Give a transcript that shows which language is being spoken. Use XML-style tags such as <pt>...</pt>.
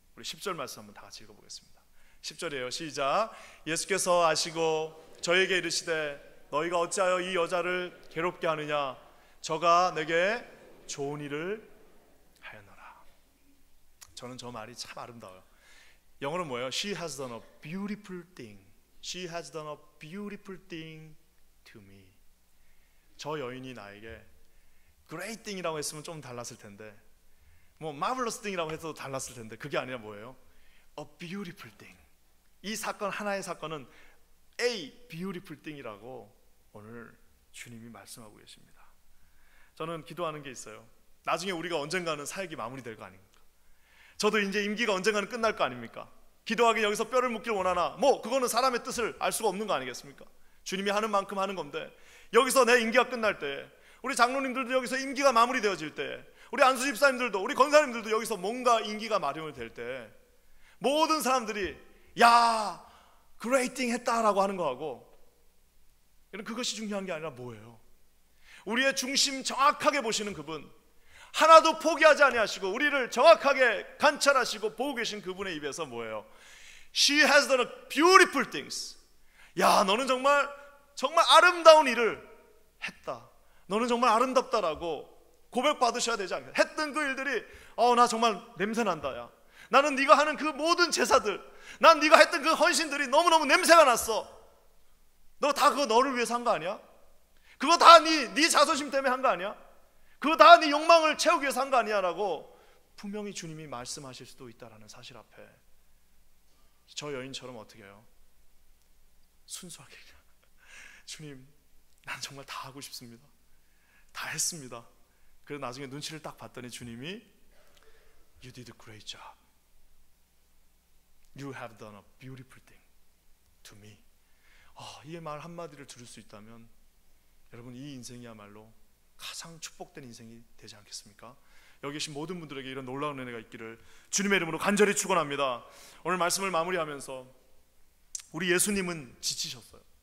<ko>우리 10절 말씀 한번 다 같이 읽어보겠습니다. 10절이에요. 시작. 예수께서 아시고 저에게 이르시되 너희가 어찌하여 이 여자를 괴롭게 하느냐? 저가 내게 좋은 일을 하였노라. 저는 저 말이 참 아름다워요. 영어로 뭐예요?</ko> <en>She has done a beautiful thing. She has done a beautiful thing to me.</en> <ko>저 여인이 나에게</ko> <en>great thing</en> <ko>이라고 했으면 좀 달랐을 텐데, 뭐</ko> <en>marvelous thing</en> <ko>이라고 해도 달랐을 텐데, 그게 아니라 뭐예요?</ko> <en>A beautiful thing.</en> <ko>이 사건 하나의 사건은</ko> <en>a beautiful thing</en> <ko>이라고 오늘 주님이 말씀하고 계십니다. 저는 기도하는 게 있어요. 나중에 우리가 언젠가는 사역이 마무리될 거 아닙니까? 저도 이제 임기가 언젠가는 끝날 거 아닙니까? 기도하기 여기서 뼈를 묻길 원하나, 뭐 그거는 사람의 뜻을 알 수가 없는 거 아니겠습니까? 주님이 하는 만큼 하는 건데, 여기서 내 임기가 끝날 때, 우리 장로님들도 여기서 임기가 마무리되어질 때, 우리 안수 집사님들도, 우리 권사님들도 여기서 뭔가 임기가 마련이 될 때, 모든 사람들이 야 그레이팅 했다라고 하는 거하고, 그것이 중요한 게 아니라 뭐예요? 우리의 중심 정확하게 보시는 그분, 하나도 포기하지 아니하시고 우리를 정확하게 관찰하시고 보고 계신 그분의 입에서 뭐예요?</ko> <en>She has done beautiful things.</en> <ko>야, 너는 정말 아름다운 일을 했다. 너는 정말 아름답다라고 고백받으셔야 되지 않겠냐? 했던 그 일들이 나 정말 냄새난다. 야, 나는 네가 하는 그 모든 제사들, 난 네가 했던 그 헌신들이 너무너무 냄새가 났어. 너 다 그거 너를 위해서 한 거 아니야? 그거 다 네 자존심 때문에 한 거 아니야? 그거 다 네 욕망을 채우기 위해서 한 거 아니야? 라고 분명히 주님이 말씀하실 수도 있다라는 사실 앞에 저 여인처럼 어떻게 해요? 순수하게 주님, 난 정말 다 하고 싶습니다. 다 했습니다. 그래서 나중에 눈치를 딱 봤더니 주님이</ko> <en>You did a great job. You have done a beautiful thing to me.</en> <ko>이 말 한마디를 들을 수 있다면 여러분, 이 인생이야말로 가장 축복된 인생이 되지 않겠습니까? 여기 계신 모든 분들에게 이런 놀라운 은혜가 있기를 주님의 이름으로 간절히 축원합니다. 오늘 말씀을 마무리하면서 우리 예수님은 지치셨어요.</ko>